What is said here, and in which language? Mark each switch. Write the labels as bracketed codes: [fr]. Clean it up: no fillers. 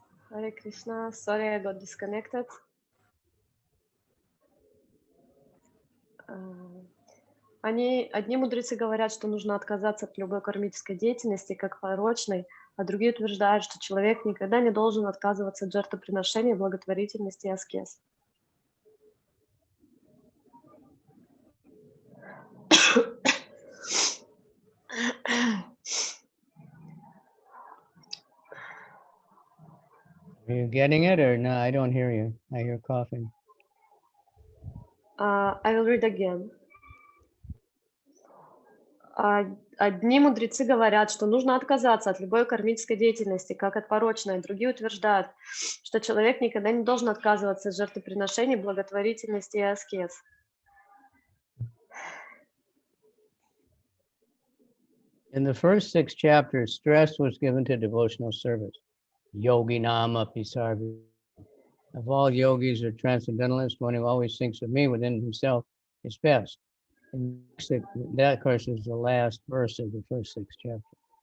[en] Hare Krishna, sorry I got disconnected. [ru] Одни мудрецы говорят, что нужно отказаться от любой кармической деятельности, как порочной, а другие утверждают, что человек никогда не должен отказываться от жертвоприношения, благотворительности и аскез. [en] Are you getting it or no? I don't hear you. I hear coughing. I will read again. [ru] Одни мудрецы говорят, что нужно отказаться от любой кармической деятельности, как от порочной. Другие утверждают, что человек никогда не должен отказываться от жертвоприношений, благотворительности и аскез. [en] In the first 6 chapters, stress was given to devotional service. [sa] Yogi nama pisarvi. [en] Of all yogis or transcendentalists, one who always thinks of me within himself is best. And that, of course, is the last verse of the first 6 chapters.